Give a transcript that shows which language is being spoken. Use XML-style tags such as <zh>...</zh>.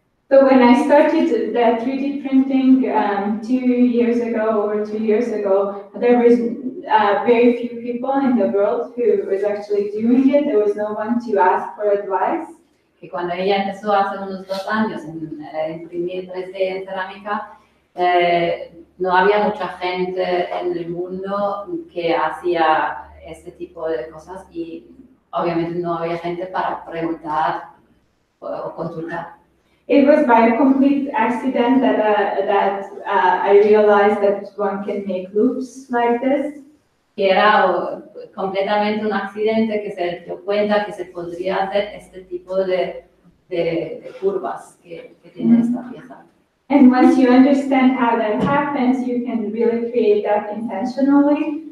<en>So when I started the 3D printing 2 years ago, over 2 years ago, there was very few people in the world who was actually doing it. There was no one to ask for advice.</en> <es>Que cuando ella empezó hace unos 2 años en imprimir 3D en cerámica, no había mucha gente en el mundo que hacía este tipo de cosas y obviamente no había gente para preguntar o consultar.</es> <en>It was by a complete accident that I realized that one can make loops like this.</en> <es>Que era completamente un accidente que se dio cuenta que se podría hacer este tipo de de curvas que tiene esta pieza.</es> <en>And once you understand how that happens, you can really create that intentionally.</en>